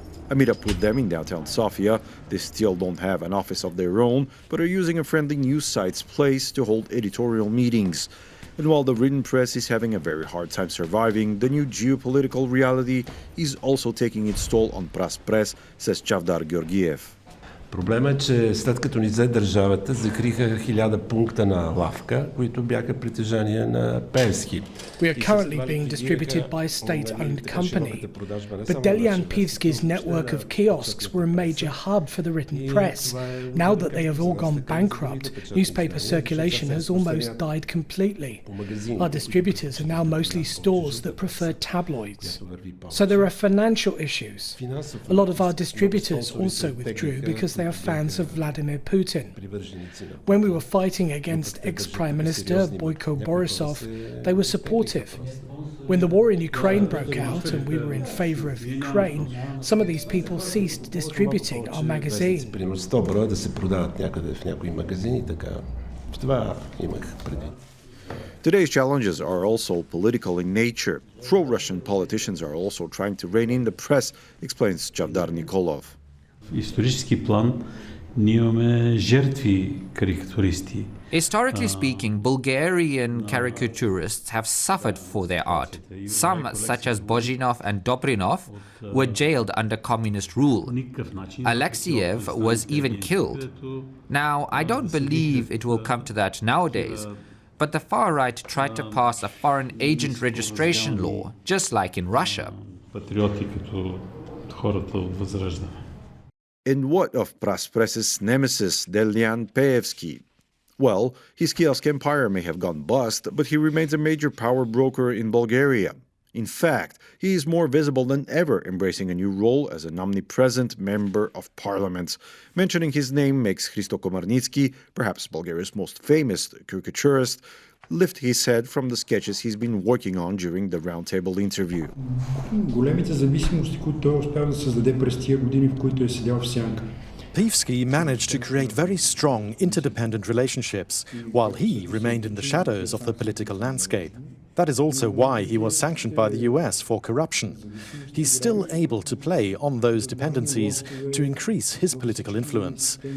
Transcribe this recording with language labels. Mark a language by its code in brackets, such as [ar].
[en] I meet up with them in downtown Sofia. They still don't have an office of their own, but are using a friendly news site's place to hold editorial meetings. And while the written press is having a very hard time surviving, the new geopolitical reality is also taking its toll on Pras Press, says Chavdar Georgiev. [bg] Проблема е, че след като ни взе държавата, закриха 1000 пункта на лавка, които бяха притежание на Певски. [en] We are currently being distributed by a state-owned company, but Delian Pivski's network of kiosks were a major hub for the written press. Now that they have all gone bankrupt, newspaper circulation has almost died completely. Our distributors are now mostly stores that prefer tabloids. So there are financial issues. A lot of our distributors also withdrew because they are fans of Vladimir Putin. When we were fighting against ex-Prime Minister Boyko Borisov, they were supportive. When the war in Ukraine broke out and we were in favor of Ukraine, some of these people ceased distributing our magazine. [bg] Примерно 100 броя да се продават някъде в някои магазини, така. Това имах предвид. [en] Today's challenges are also political in nature. Pro-Russian politicians are also trying to rein in the press, explains Chavdar Nikolov. [bg] В исторически план ние имаме жертви карикатуристи. [en] Historically speaking, Bulgarian caricaturists have suffered for their art. Some, such as Bozhinov and Dobrinov, were jailed under communist rule. Alexiev was even killed. Now, I don't believe it will come to that nowadays, but the far right tried to pass a foreign agent registration law, just like in Russia. [bg] Патриоти като хората от Възраждане. [en] And what of Praspress's nemesis, Delian Pevski? Well, his kiosk empire may have gone bust, but he remains a major power broker in Bulgaria. In fact, he is more visible than ever, embracing a new role as an omnipresent member of parliament. Mentioning his name makes Hristo Komarnitsky, perhaps Bulgaria's most famous caricaturist, lift his head from the sketches he's been working on during the roundtable interview. [bg] Големите зависимости, които той успя да създаде през тия години, в които е седял в сянка. [en] Pivski managed to create very strong interdependent relationships, while he remained in the shadows of the political landscape. That is also why he was sanctioned by the US for corruption. He's still able to play on those dependencies to increase his political influence.